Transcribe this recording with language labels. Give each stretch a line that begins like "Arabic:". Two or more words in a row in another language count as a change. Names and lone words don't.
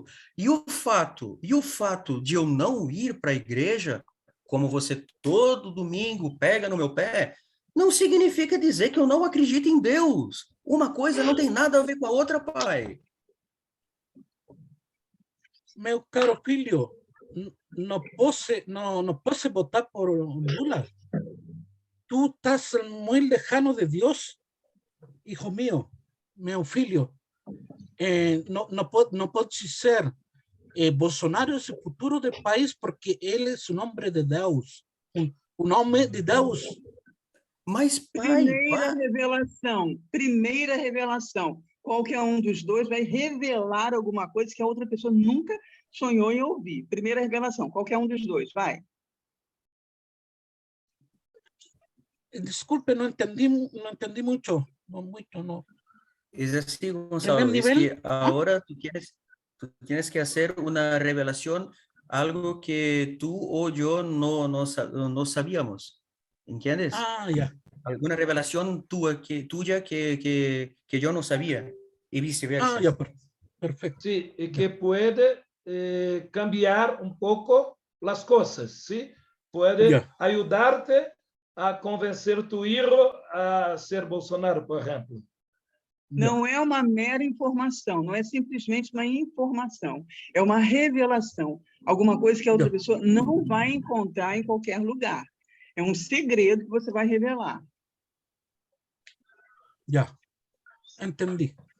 Portuguese: E o fato de eu não ir para a igreja, como você todo domingo pega no meu pé, não significa dizer que eu não acredito em Deus. Uma coisa não tem nada a ver com a outra, pai. meu caro filho, não posso votar por Lula.
Spanish: Tú estás muy lejano de Dios, hijo mío,
Portuguese: meu filho. No pode ser. Bolsonaro é o futuro do país porque ele é um homem de Deus. Um homem de Deus. Mas, pai, primeira revelação. Qualquer um dos dois vai revelar alguma coisa que a outra pessoa nunca sonhou em ouvir. Primeira revelação, qualquer um dos dois, vai. Desculpe, não entendi muito.
Spanish: No. Es así, Gonzalo, es que ahora tú tienes que hacer una revelación, algo que tú o yo no sabíamos, ¿entiendes? Ya. Alguna revelación tuya que yo no sabía y viceversa. Ya, perfecto. Sí, y que puede cambiar un poco las cosas, ¿sí? Puede ayudarte a convencer tu hijo a ser Bolsonaro, por ejemplo.
Portuguese: Não é uma mera informação, não é simplesmente uma informação, é uma revelação, alguma coisa que a outra pessoa não vai encontrar em qualquer lugar. É um segredo que você vai revelar. Já, entendi.